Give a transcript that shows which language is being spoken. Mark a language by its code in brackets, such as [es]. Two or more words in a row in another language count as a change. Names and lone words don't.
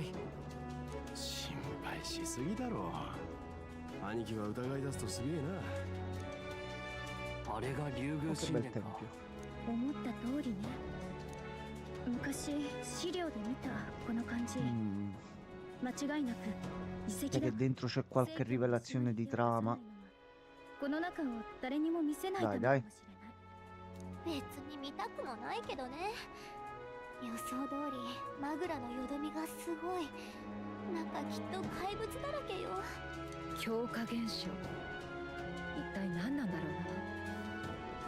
[ja] 心配しすぎだろ。兄貴は疑い出すとすげえな。あれが竜宮 [it] Che [ja] 神 [it] bel [ja] 殿か。 [it] tempio. [ja] 思った通りね。昔資料で見たこの感じ。間違いなく遺跡 [it] Sai [ja] だ。 [it] che dentro c'è qualche rivelazione di trama. [ja] この中を誰にも見せないため [it] Dai, [ja] か [it] dai. [ja] もしれない。別に見たくもないけどね。予想通りマグラのよどみがすごい。なんかきっと怪物だらけよ。強化現象、一体何なんだろうな。